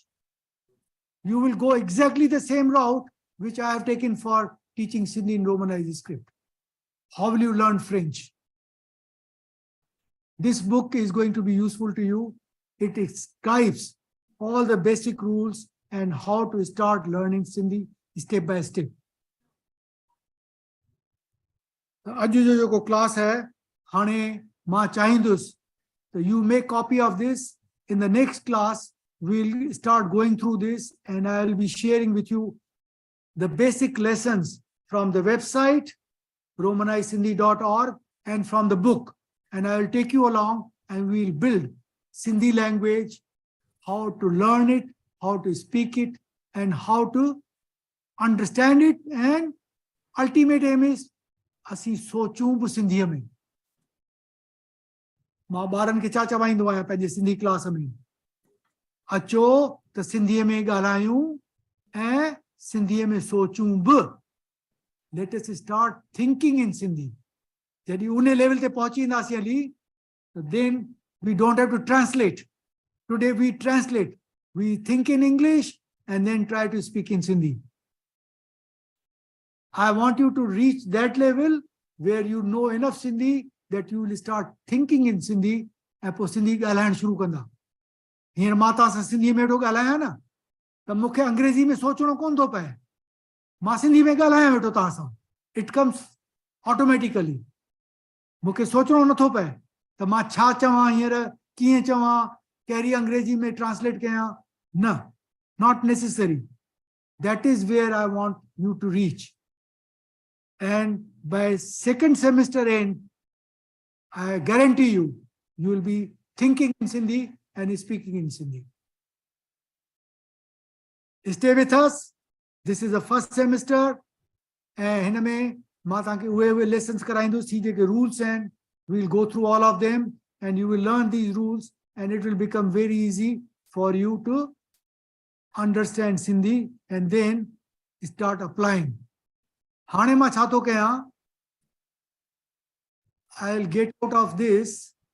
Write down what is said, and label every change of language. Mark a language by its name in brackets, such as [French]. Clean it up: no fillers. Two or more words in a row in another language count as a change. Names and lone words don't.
[English] You will go exactly the same route which I have taken for teaching Sindhi in Romanized script. How will you learn French? This book is going to be useful to you. It describes all the basic rules and how to start learning Sindhi step by step. [Sindhi] अॼु जो जेको क्लास है हाणे मां चाहींदुसि [English] so you make copy of this. In the next class we'll start going through this and I'll be sharing with you the basic lessons from the website romanizedSindhi.org and from the book, and I will take you along and we'll build Sindhi language, how to learn it, how to speak it, and how to understand it, and ultimate aim is [Sindhi] असीं सोचूं बि सिंधीअ में. मां ॿारनि खे छा चवाईंदो आहियां पंहिंजे सिंधी क्लास में, अचो त सिंधीअ में ॻाल्हायूं ऐं सिंधीअ में सोचूं बि. [English] Let us start thinking in Sindhi. [Sindhi] जॾहिं उन लेवल ते पहुची वेंदासीं हली, [English] then we don't have to translate. Today we translate. We think in English and then try to speak in Sindhi. I want you to reach that level where you know enough Sindhi that you will start thinking in Sindhi [Sindhi] ऐं पोइ सिंधी ॻाल्हाइण शुरू कंदा. हींअर मां तव्हां सां सिंधीअ में हेॾो ॻाल्हायां न त मूंखे अंग्रेज़ी में सोचणो कोन थो पए. मां सिंधी में ॻाल्हायां वेठो तव्हां सां. [English] It comes automatically. [Sindhi] मूंखे सोचणो नथो पए त मां छा चवां हींअर, कीअं चवां, कहिड़ी अंग्रेज़ी में ट्रांसलेट कयां. न, [English] not necessary. That is where I want you to reach. And by second semester end, I guarantee you, you will be thinking in Sindhi and speaking in Sindhi. Stay with us. This is the first semester. [Sindhi] And हिन में मां तव्हांखे उहे lessons कराईंदुसि, जेके rules आहिनि. [English] We'll go through all of them and you will learn these rules and it will become very easy for you to understand Sindhi and then start applying. [Sindhi] हाणे मां छा थो कयां, [English] I'll get out of this